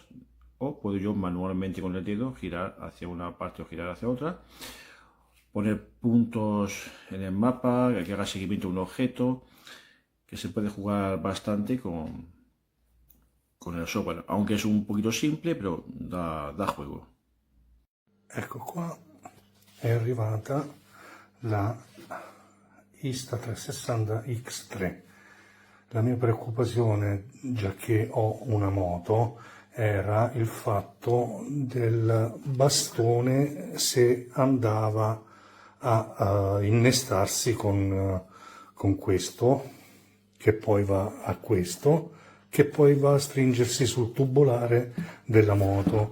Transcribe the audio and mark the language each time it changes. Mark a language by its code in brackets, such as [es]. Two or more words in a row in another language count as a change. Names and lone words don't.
[es] O puedo yo manualmente con el dedo girar hacia una parte o girar hacia otra. Poner puntos en el mapa, que haga seguimiento a un objeto. Que se puede jugar bastante con el software, aunque es un poquito simple, però da juego. [it] Ecco qua è arrivata la Insta360 X3. La mia preoccupazione, già che ho una moto, era il fatto del bastone se andava a innestarsi con questo, che poi va a questo, che poi va a stringersi sul tubolare della moto.